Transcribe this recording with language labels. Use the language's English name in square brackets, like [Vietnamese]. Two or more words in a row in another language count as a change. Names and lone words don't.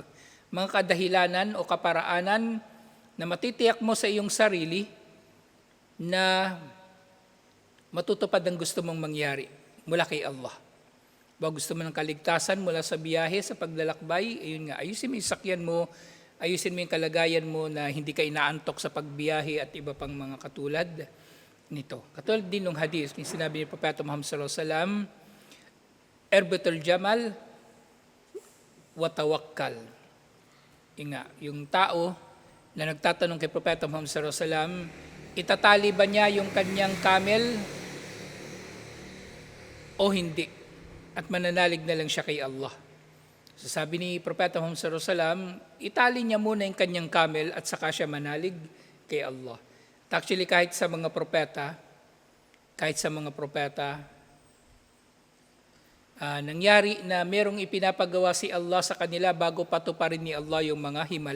[Filipino] Mga kadahilanan o kaparaanan na matitiyak mo sa iyong sarili na matutupad ang gusto mong mangyari mula kay Allah. Ba gusto mo ng kaligtasan mula sa biyahe, sa paglalakbay, ayun nga, ayusin mo yung sakyan mo, ayusin mo yung kalagayan mo na hindi ka inaantok sa pagbiyahe at iba pang mga katulad nito. Katulad din ng hadith, yung sinabi ni Propeta Muhammad [Arabic] sallallahu alaihi wasallam, Erbatul Jamal wa tawakkal. [Filipino] Yung tao na nagtatanong kay Propeta Muhammad [Arabic] sallallahu alaihi wasallam, [Filipino] itatali ba niya yung kanyang camel o hindi? At mananalig na lang siya kay Allah. So sabi ni Propeta Muhammad [Arabic] sallallahu alaihi wasallam, [Filipino] itali niya muna yung kanyang camel at saka siya manalig kay Allah. At actually kahit sa mga propeta, nangyari na merong ipinapagawa si Allah sa kanila bago patuparin ni Allah yung mga himala.